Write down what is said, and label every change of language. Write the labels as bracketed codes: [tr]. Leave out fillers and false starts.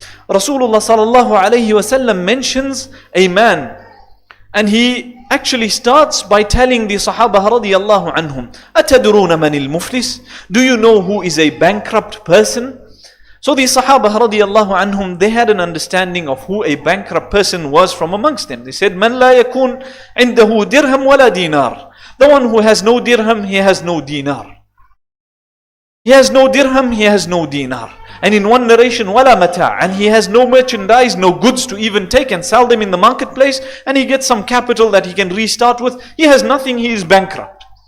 [en] Rasulullah sallallahu alayhi wasallam mentions a man, and he actually starts by telling the Sahaba radiyallahu anhum, [ar] أَتَدْرُونَ مَنِ الْمُفْلِسِ. [en] Do you know who is a bankrupt person? So the Sahaba radiyallahu anhum, they had an understanding of who a bankrupt person was from amongst them. [ar] They said, مَنْ لَا يَكُونْ عِنْدَهُ دِرْهَمْ وَلَا دِينَار. [en] The one who has no dirham, he has no dinar. He has no dirham, he has no dinar. And in one narration, [ar] wala mata', [en] and he has no merchandise, no goods to even take and sell them in the marketplace, and he gets some capital that he can restart with. He has nothing, he is bankrupt.